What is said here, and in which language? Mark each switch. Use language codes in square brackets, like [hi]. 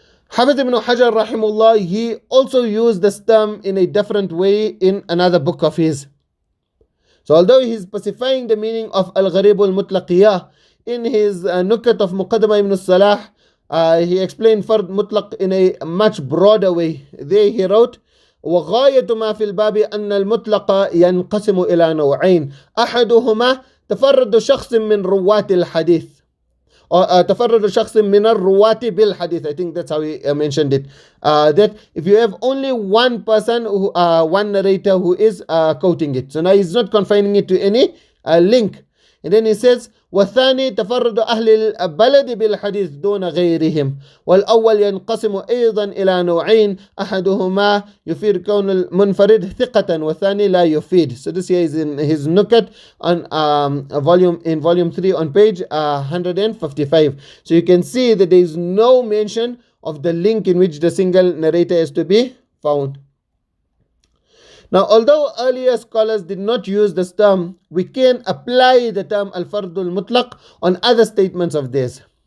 [en] Hafidh ibn Hajar rahimahullah, he also used this term in a different way in another book of his. So although he's specifying the meaning of al-gharib al-mutlaqiyah in his nukat of Muqaddamah Ibn Salah, he explained fard mutlaq in a much broader way. There he wrote, [ar] وغاية ما في الباب أن المطلق ينقسم إلى نوعين أحدهما تفرد شخص من رواة الحديث or تفرد شخص من الرواة بالحديث. [en] I think that's how he mentioned it. That if you have only one person, one narrator who is quoting it. So now he's not confining it to any link. And then he says [ar] والثاني تفرد أهل البلد بالحديث دون غيرهم والأول ينقسم أيضا إلى نوعين أحدهما يفيد كون المنفرد ثقة والثاني لا يفيد. [en] So this here is in his nukat on volume 3 on page 155. So you can see that there is no mention of the link in which the single narrator is to be found. Now, although earlier scholars did not use this term, we can apply the term al-fardul mutlaq on other statements of theirs.